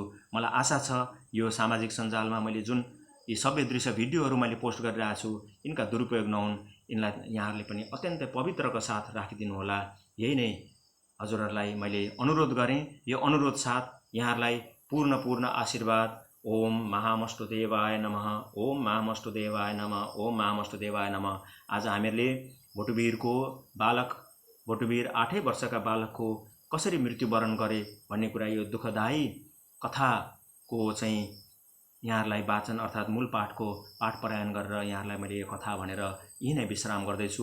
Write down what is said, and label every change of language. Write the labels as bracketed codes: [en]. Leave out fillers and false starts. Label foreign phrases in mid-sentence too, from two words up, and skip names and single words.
[ne] मलाई आशा छ यो सामाजिक सञ्जालमा मैले जुन यी सबै दृश्य भिडियोहरू मैले पोस्ट गरिरहेको छु, यिनका दुरुपयोग नहुन्, यिनलाई यहाँहरूले पनि अत्यन्तै पवित्रको साथ राखिदिनु होला। यही नै हजुरहरूलाई मैले अनुरोध गरेँ। यो अनुरोध साथ यहाँहरूलाई पूर्ण आशीर्वाद। [sa] ओम महामष्टदेवाय नमः, ओम महामष्टदेवाय नमः, ओम महामष्टदेवाय नमः। [ne] आज हामीहरूले बटुवीरको बालक, बटुवीर 8 वर्षका बालकको कसरी मृत्युवरण गरे भन्ने कुरा, यो दुःखदायी कथाको चाहिँ यहाँहरूलाई वाचन अर्थात् मूल पाठको पाठ पारायण गरेर यहाँहरूलाई मैले यो कथा भनेर यही नै विश्राम गर्दैछु।